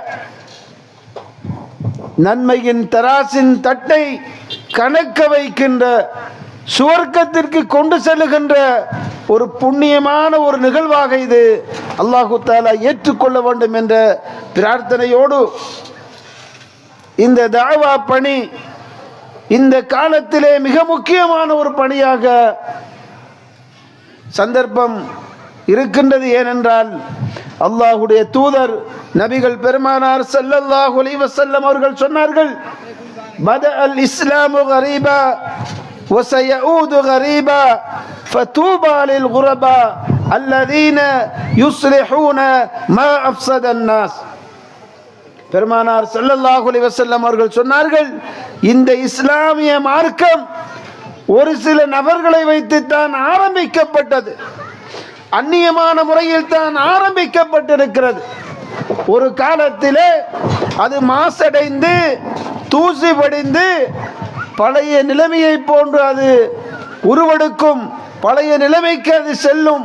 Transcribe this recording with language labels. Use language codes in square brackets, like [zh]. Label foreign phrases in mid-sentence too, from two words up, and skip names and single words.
[ta] நன்மையின் தராசின் தட்டை கணக்க வைக்கின்ற சுவர்க்கத்திற்கு கொண்டு செல்லுகின்ற ஒரு புண்ணியமான ஒரு நிகழ்வாக இது [ar] الله تعالى [ta] ஏற்றுக்கொள்ள வேண்டும் என்ற பிரார்த்தனையோடு இந்த தஅவா பணி இந்த காலத்திலே மிக முக்கியமான ஒரு பணியாக சந்தர்ப்பம் இருக்கின்றது. ஏனென்றால் அல்லாஹுடைய தூதர் நபிகள் பெருமானார் [ar] صلى الله عليه وسلم [ta] அவர்கள் சொன்னார்கள், [ar] بدأ الإسلام غريبا وسيعود غريبا فتوبى للغرباء الذين يصلحون ما أفسد الناس. [ta] பெருமானார் [ar] صلى الله عليه وسلم [ta] அவர்கள் சொன்னார்கள், இந்த இஸ்லாமிய மார்க்கம் ஒரு சில நபர்களை வைத்துத்தான் ஆரம்பிக்கப்பட்டது, அந்நியமான முறையில் தான் ஆரம்பிக்கப்பட்டிருக்கிறது. ஒரு காலத்திலே அது மாசடைந்து தூசி படிந்து பழைய நிலைமையை போன்று அது உருவெடுக்கும், பழைய நிலைமைக்கு அது செல்லும்.